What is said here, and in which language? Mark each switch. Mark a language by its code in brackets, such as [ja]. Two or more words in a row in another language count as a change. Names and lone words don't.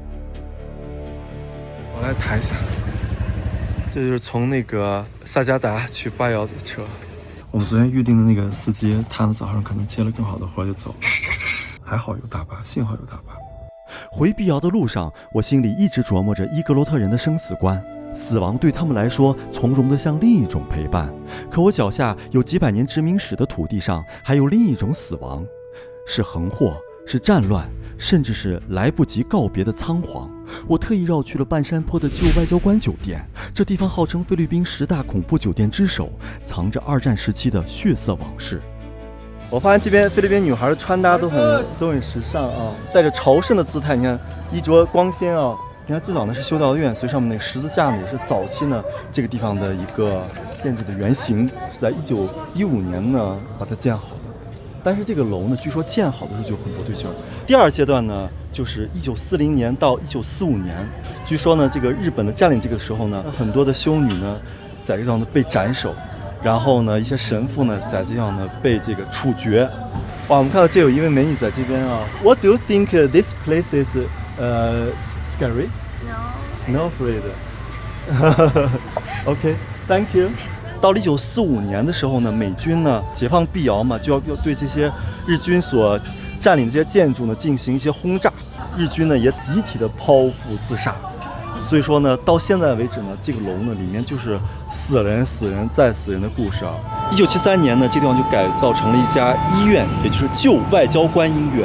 [zh] 我來抬一下。這就是從那個薩加達去巴瑤的車。我們昨天預定的那個司機，他呢早上可能接了更好的活就走了。還好有大巴，幸好有大巴。回碧瑤的路上，我心裡一直琢磨着伊格羅特人的生死觀。死亡對他們來說，從容的像另一種陪伴。可我腳下有幾百年殖民史的土地上，還有另一種死亡，是橫禍，是戰亂，甚至是來不及告別的倉皇。我特意繞去了半山坡的舊外交官酒店，這地方號稱菲律賓10大恐怖酒店之首，藏着2戰時期的血色往事。我發現這邊菲律賓女孩的穿搭都很時尚啊，帶着朝聖的姿態。你看衣着光鮮啊，你看最早呢是修道院，所以上面那個十字架呢也是早期呢這個地方的一個建築的原型，是在1915年呢把它建好的。但是這個樓呢，據說建好的時候就很不對勁。第二階段呢，就是1940年到1945年，據說呢，這個日本的佔領這個時候呢，很多的修女呢，在這個地方呢被斬首，然後呢，一些神父呢，在這地方呢被這個處決。哇，我們看到這有一位美女在這邊啊。 [en] What do you think this place is scary? No. No afraid. Okay, thank you. [zh] 到了1945年的時候呢，美軍呢解放碧瑤嘛，就要對這些日軍所佔領的這些建築呢進行一些轟炸，日軍呢也集體的剖腹自殺。所以說呢，到現在為止呢，這個樓呢裡面就是死人再死人的故事啊。1973年呢，這個地方就改造成了一家醫院，也就是舊外交官醫院。